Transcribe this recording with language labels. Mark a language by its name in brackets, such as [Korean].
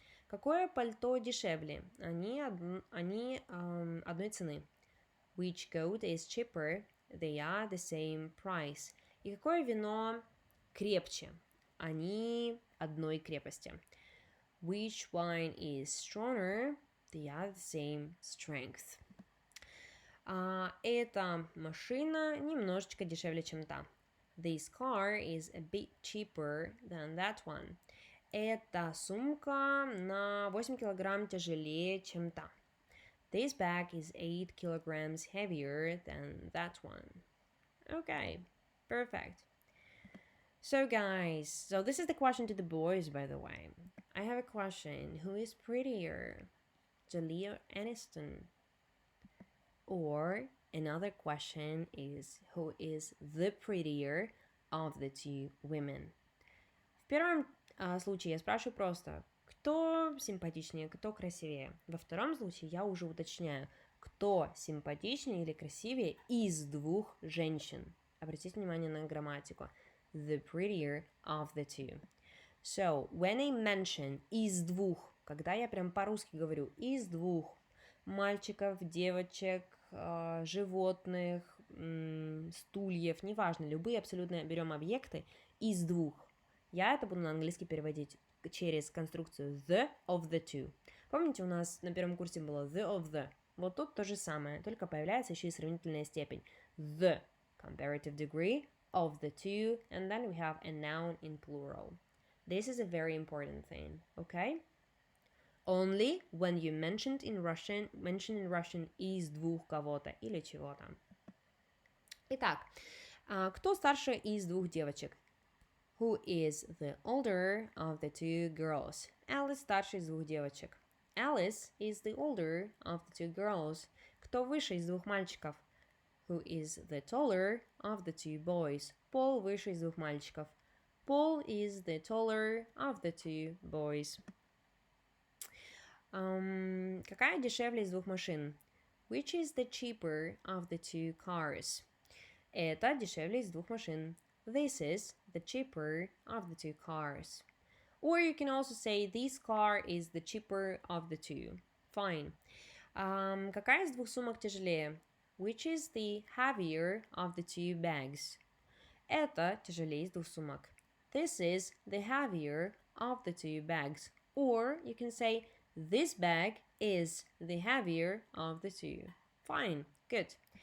[Russian] Какое пальто дешевле? Они одной цены. [English] Which coat is cheaper? They are the same price. [Russian] И какое вино крепче? Они одной крепости. [English] Which wine is stronger? They are the same strength. [Russian] Эта машина немножечко дешевле, чем та. [English] This car is a bit cheaper than that one. [Russian] Эта сумка на 8 килограмм тяжелее, чем та. [English] This bag is 8 kilograms heavier than that one. Okay, perfect. So guys, this is the question to the boys, by the way. I have a question. Who is prettier, Jolie or Aniston? Or another question is, who is the prettier of the two women? [Russian] В первом случае я спрашиваю просто, кто симпатичнее, кто красивее. Во втором случае я уже уточняю, кто симпатичнее или красивее из двух женщин. [English] Обратите внимание на грамматику. The prettier of the two. [Russian] So, when I mention из двух, когда я прям по-русски говорю из двух мальчиков, девочек, животных, стульев, неважно, любые абсолютно берем объекты из двух, я это буду на английский переводить через конструкцию the of the two. Помните, у нас на первом курсе было the of the? Вот тут то же самое, только появляется еще и сравнительная степень. [English] The comparative degree of the two, and then we have a noun in plural. This is a very important thing, okay? Only when you mention in Russian из двух кого-то или чего-то. [Russian] Итак, кто старше из двух девочек? [English] Who is the older of the two girls? [Russian] Alice старше из двух девочек. [English] Alice is the older of the two girls. [Russian] Кто выше из двух мальчиков? [English] Who is the taller of the two boys? [Russian] Paul выше из двух мальчиков. [English] Paul is the taller of the two boys. [Russian] Какая дешевле из двух машин? [English] Which is the cheaper of the two cars? [Russian] Это дешевле из двух машин. [English] This is the cheaper of the two cars. Or you can also say this car is the cheaper of the two. Fine. [Russian] Какая из двух сумок тяжелее? [English] Which is the heavier of the two bags? [Russian] Это тяжелее из двух сумок. [English] This is the heavier of the two bags. Or you can say this bag is the heavier of the two. Fine. Good.